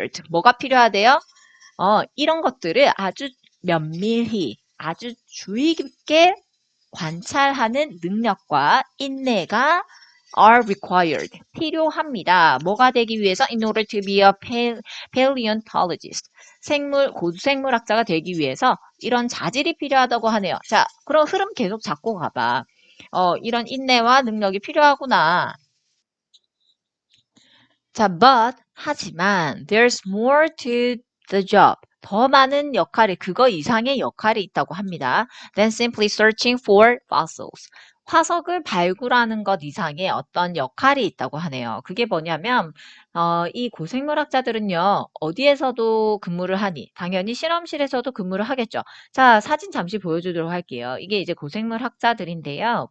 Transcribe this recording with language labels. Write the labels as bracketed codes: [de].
[ko] 뭐가 필요하대요? 이런 것들을 아주 면밀히, 아주 주의 깊게 관찰하는 능력과 인내가 [en] are required. [ko] 필요합니다. 뭐가 되기 위해서 [en] in order to be a paleontologist. [ko] 고생물학자가 되기 위해서 이런 자질이 필요하다고 하네요. 자, 그럼 흐름 계속 잡고 가봐. 이런 인내와 능력이 필요하구나. 자, 하지만 [en] there's more to the job. [ko] 더 많은 그거 이상의 역할이 있다고 합니다. [en] than simply searching for fossils. [ko] 화석을 발굴하는 것 이상의 어떤 역할이 있다고 하네요. 그게 뭐냐면 이 고생물학자들은요. 어디에서도 근무를 하니? 당연히 실험실에서도 근무를 하겠죠. 자, 사진 잠시 보여주도록 할게요. 이게 이제 고생물학자들인데요.